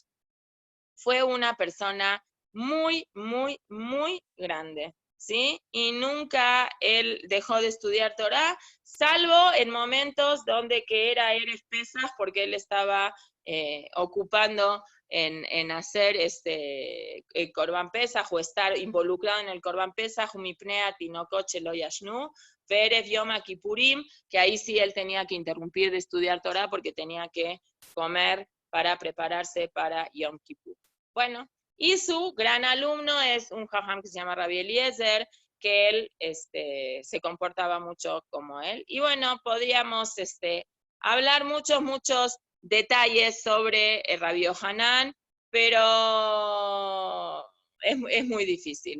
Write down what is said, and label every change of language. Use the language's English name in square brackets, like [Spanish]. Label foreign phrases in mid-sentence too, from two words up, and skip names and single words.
[Spanish] Fue una persona muy, muy, muy grande, ¿sí? Y nunca él dejó de estudiar Torah, salvo en momentos donde que era [Hebrew] ערב פסח, [Spanish] porque él estaba ocupando en hacer el [Hebrew] קרבן פסח, [Spanish] o estar involucrado en el [Hebrew] קרבן פסח, מפני תינוקות שלא ישנו, ערב יום כיפורים, [Spanish] que ahí sí él tenía que interrumpir de estudiar Torah porque tenía que comer para prepararse para Yom Kippur. Bueno, y su gran alumno es un jajam que se llama Rabbi Eliezer, que él se comportaba mucho como él. Y bueno, podríamos hablar muchos detalles sobre el Rabbi Yohanan, pero es muy difícil.